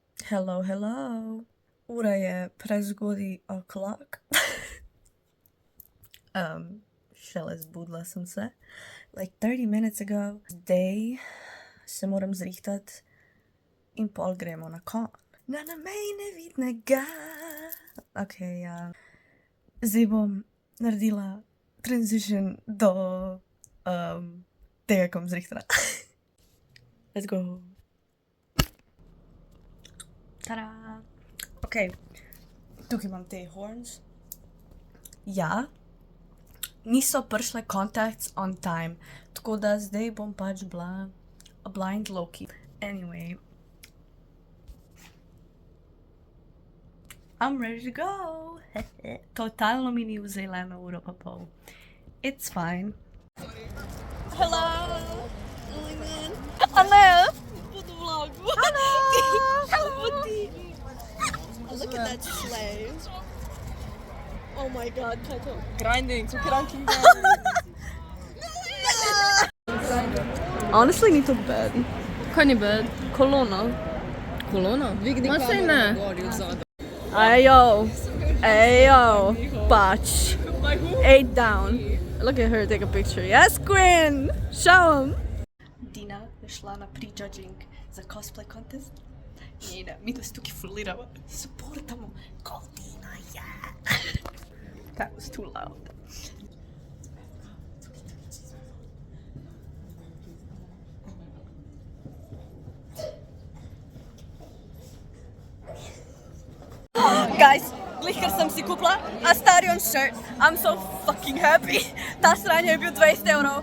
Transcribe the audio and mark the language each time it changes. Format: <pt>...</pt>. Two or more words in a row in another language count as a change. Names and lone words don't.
<en>Hello, hello.</en> <sl>Ura je prezgodaj o'clock. Šele zbudila sem se.</sl> <en>Like 30 minutes ago.</en> <sl>Zdaj se moram zrihtati in pol gremo na kon. Na mej nevidnega. Ok, ja. Zdaj bom naredila transition do tega, ko bom zrihtala.</sl> <en>Let's go. Tada!</en> <sl>Ok, tukaj imam te horns. Ja, niso prišle</sl> <en>contacts on time,</en> <sl>tako da zdaj bom pač bila</sl> <en>a blind Loki.</en> <sl>Anyway.</sl> <en>I'm ready to go!</en> <sl>Totalno mi ni vzela 1 uro pa pol.</sl> <en>It's fine. Hello! Oh my god. Hello! Budu vlogu. Hello! Budi. Look at that slave. Oh my god, Kato. Grinding, so ranking</en> <sl>Honestly, ni to bad. Kaj ni bad? Kolona. Kolona? Ma sej ne. Ayo. Ayo. Pač. 8 down.</sl> <en>Look at her take a picture. Yes, Queen! Show him!</en> <sl>Dina je šla na prejudging za</sl> <en>cosplay contest.</en> <sl>I mi da se tukaj fuliramo. Supportamo.</sl> <en>Go Dina, yeah! That was too loud. Guys,</en> <sl>glih ker sem si kupila Astarion shirt.</sl> <en>I'm so fucking happy.</en> <sl>Ta sranje je bil 20 evrov.</sl>